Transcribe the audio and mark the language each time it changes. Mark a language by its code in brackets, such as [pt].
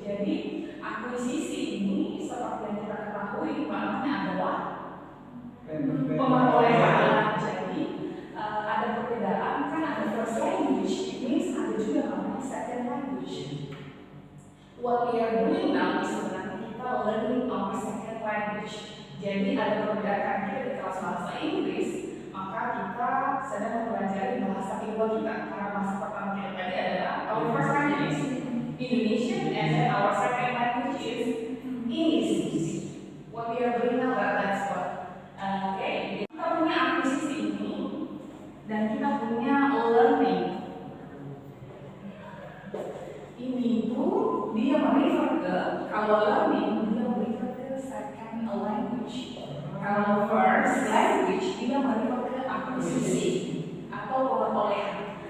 [id] Jadi akuisisi ini seperti yang kita ketahui maknanya adalah pemerolehan. Jadi ada perbedaan, kan ada first language, ini ada juga namanya second language. [en] What we are doing now is [id] sebenarnya kita [en] learning our second language. [id] Jadi ada perbedaan kita di kelas bahasa Inggris, maka kita sedang mempelajari bahasa kedua kita. Karena bahasa pertama kita tadi adalah [en] our first language is Indonesian, and then our second language is English. What we are doing now, that's what. [id] Okay, kita punya akuisisi ini dan kita punya learning. Ini tuh dia merefer ke, kalau learning dia merefer ke second language. Kalau first language dia merefer ke akuisisi atau pemerolehan.